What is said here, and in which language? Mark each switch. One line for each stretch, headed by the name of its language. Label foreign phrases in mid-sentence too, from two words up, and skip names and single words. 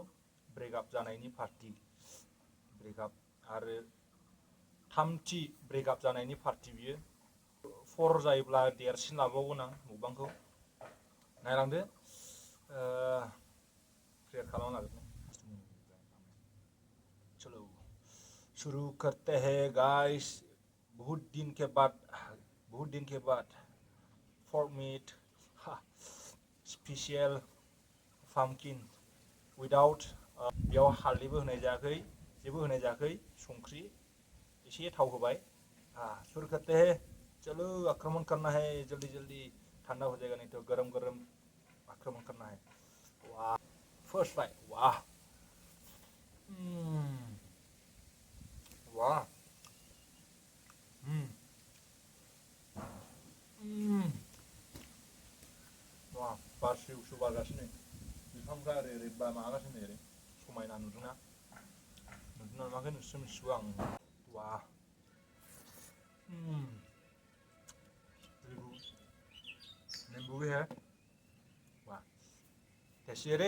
Bodo: ब्रेकआप जानायनि पार्टि। ब्रेकआप आरो थामथि ब्रेकआप जानायनि पार्टि बियो। 4 जायोब्ला देरसिन लाबावगोन आं मुकबांखौ। नायलांदो। क्रिएट खालामना लागोन।
Hindi: चलो शुरू करते हैं गाइस। बहुत दिन के बाद
English: for meat special pumpkin without
Bodo: बेयाव हालदैबो होनाय जायाखै, जेबो होनाय जायाखै, संख्रि एसे थाव होबाय।
Hindi: शुरू करते हैं। चलो आक्रमण करना है जल्दी ठंडा हो जाएगा नहीं तो गरम आक्रमण करना है।
English: वाह, first bite। वाह, वाह, वाह,
Bodo: बारसे उसु बारगासिनो बिफांफ्रा ओरै माबागासिनो ओरै समायना नुदोंना नुवाखै नोंसोर मिथिगौ आं।
Hindi: वाह, नींबू भी है। वाह, टेस्टी है रे।